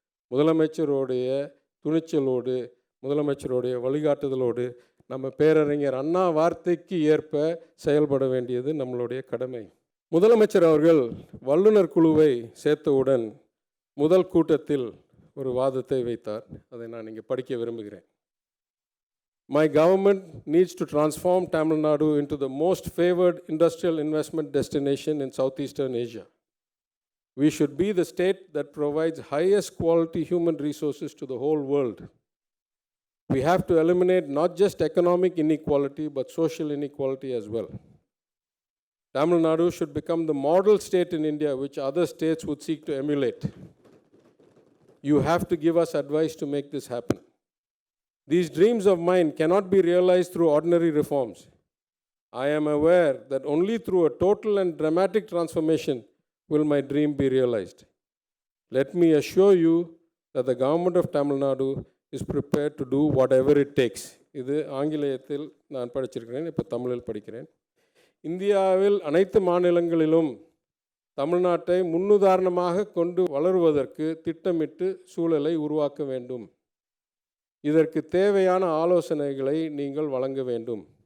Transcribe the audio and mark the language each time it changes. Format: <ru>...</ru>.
<ta>முதலமைச்சருடைய துணிச்சலோடு, முதலமைச்சருடைய வழிகாட்டுதலோடு, நம்ம பேரறிஞர் அண்ணா வார்த்தைக்கு ஏற்ப செயல்பட வேண்டியது நம்மளுடைய கடமை. முதலமைச்சர் அவர்கள் வல்லுநர் குழுவை சேர்த்தவுடன் முதல் கூட்டத்தில் ஒரு வாதத்தை வைத்தார். அதை நான் இங்கே படிக்க விரும்புகிறேன்.</ta> <en>My government needs to transform Tamil Nadu into the most favored industrial investment destination in Southeastern Asia. We should be the state that provides highest quality human resources to the whole world. We have to eliminate not just economic inequality but social inequality as well. Tamil Nadu should become the model state in India which other states would seek to emulate. You have to give us advice to make this happen. These dreams of mine cannot be realized through ordinary reforms. I am aware that only through a total and dramatic transformation will my dream be realized. Let me assure you that the government of Tamil Nadu is prepared to do whatever it takes.</en> <ta>இது ஆங்கிலேயத்தில் நான் படிச்சிருக்கிறேன், இப்போ தமிழில் படிக்கிறேன். இந்தியாவில் அனைத்து மாநிலங்களிலும் தமிழ்நாட்டை முன்னுதாரணமாக கொண்டு வளருவதற்கு திட்டமிட்டு சூழலை உருவாக்க வேண்டும். இதற்கு தேவையான ஆலோசனைகளை நீங்கள் வழங்க வேண்டும்.</ta>